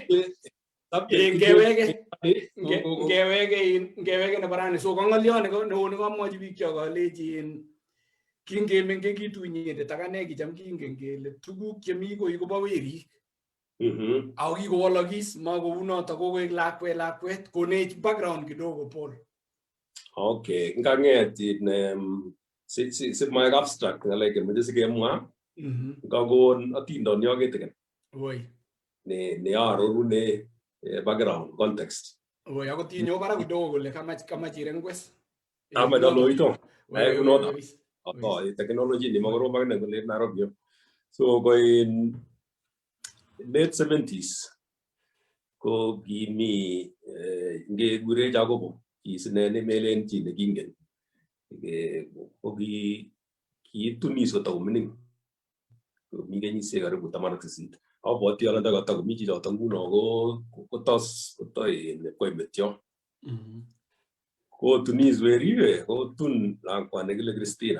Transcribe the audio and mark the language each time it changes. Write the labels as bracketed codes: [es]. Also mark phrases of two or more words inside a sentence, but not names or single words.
[kln] ngewege nebo rani. So ko ng'olyot neo nekamwochi biik chok alechi kingemengekitu inyendet ak ane kicham kingen kele tuguk chemi koi kobo werik. Ako kikowolokis makounoto kokoek lakwet konech background kidogo Paul. Okay, ngang'et si maek abstract ng'alek kemeche sikemwa ngakon atindonyo kitikin ne arorune [en] background context. [kln] Akot inyo barak kidogo kole kamach irengwes. Amedaloito kunoto technology ni makorom akine kole Nairobi. So ko [en] in late 70s [kln] ko kimi ngekure Jacobo kisine nemelen chi nekingen ko kiitunis kotakomining mi kenyisiek karibu 18. Abwoti ale ndakatakomi chichoto nguno kotoi koimetyo kotunis weriwe kotun lakwa nekile Christina.